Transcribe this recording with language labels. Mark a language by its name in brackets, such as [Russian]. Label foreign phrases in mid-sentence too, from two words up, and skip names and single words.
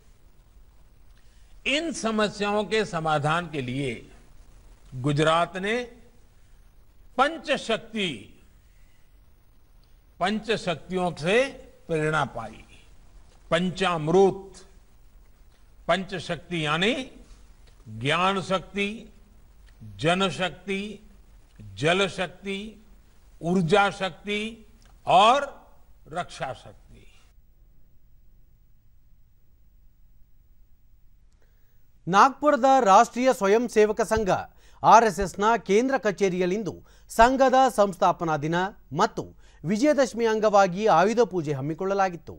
[Hindi] इन समस्याओं के समाधान के लिए गुजरात ने पंचशक्तियों से प्रेरणा पाई. पंचामृत, पंचशक्ति यानी ज्ञान शक्ति, जनशक्ति, जल शक्ति, ऊर्जा शक्ति और रक्षा शक्ति. [Kannada] ನಾಗ್ಪುರದ ರಾಷ್ಟ್ರೀಯ ಸ್ವಯಂ ಸೇವಕ ಸಂಘ ಆರ್ಎಸ್ಎಸ್ನ ಕೇಂದ್ರ ಕಚೇರಿಯಲ್ಲಿಂದು ಸಂಘದ ಸಂಸ್ಥಾಪನಾ ದಿನ ಮತ್ತು ವಿಜಯದಶಮಿ ಅಂಗವಾಗಿ ಆಯುಧ ಪೂಜೆ ಹಮ್ಮಿಕೊಳ್ಳಲಾಗಿತ್ತು.